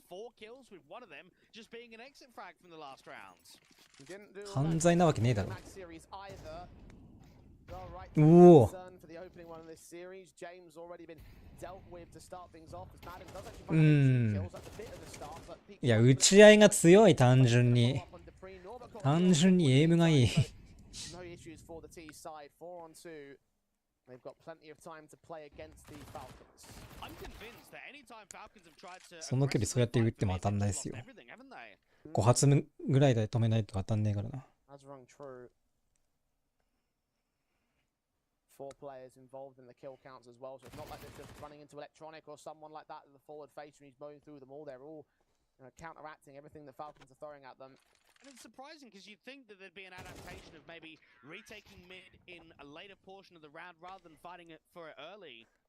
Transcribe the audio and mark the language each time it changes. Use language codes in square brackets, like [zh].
[en] 4 kills with one of them just being an exit frag from the last rounds. [ja] 犯罪なわけねえだろ。 [en] Max series either. Well, right, おお。 concern for the opening one of this series. James already been dealt with to start things off. As Madden does actually う find ん。 kills at the bit of the start, but [ja] いや、打ち合いが強い、単純に。単純にエイムがいい。 [en] No issues for the T side. 4 on 2. They've got plenty of time to play against the Falcons. I'm convinced that anytime Falcons have tried to [ja] その距離そうやって打っても当たんないっすよ。 [en] everything, haven't they? [ja] 5発ぐらいで止めないと当たんねえからな。 [en] That's wrong, true. 4 players involved in the kill counts as well, so it's not like they're just running into Electronic or someone like that in the forward face and he's mowing through them all. They're all counteracting everything the Falcons are throwing at them. And it's surprising because you'd think that there'd be an adaptation of maybe retaking mid in a later portion of the round rather than fighting it for it early.